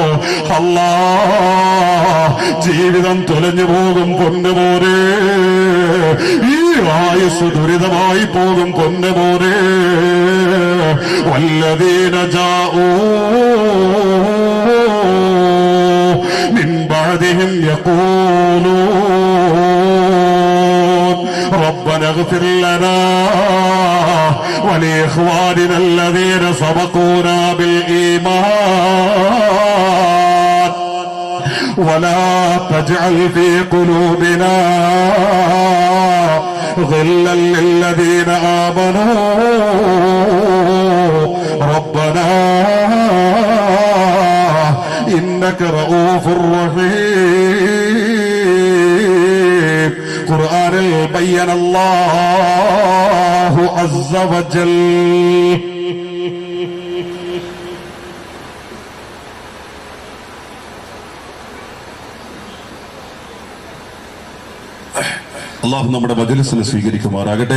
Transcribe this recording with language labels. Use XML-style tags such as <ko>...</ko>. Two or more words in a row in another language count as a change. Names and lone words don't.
<ml>അല്ലാ, ജീവിതം തുലഞ്ഞു പോകും പൊന്നുമോനെ, ഈ ആയുസ് ദുരിതമായി പോകും പൊന്നുമോനെ.</ml> <ar>والذين جاءوا من بعدهم يقولون ربنا اغفر لنا ولإخواننا الذين سبقونا بالإيمان ولا تجعل في قلوبنا غلا للذين آمنوا ربنا إنك رؤوف رحيم. ഖുർആനിൽ بين الله عز وجل.</ar> <ml>അള്ളാഹു നമ്മുടെ മജ്‌ലിസിനെ സ്വീകരിക്കുമാറാകട്ടെ.</ml>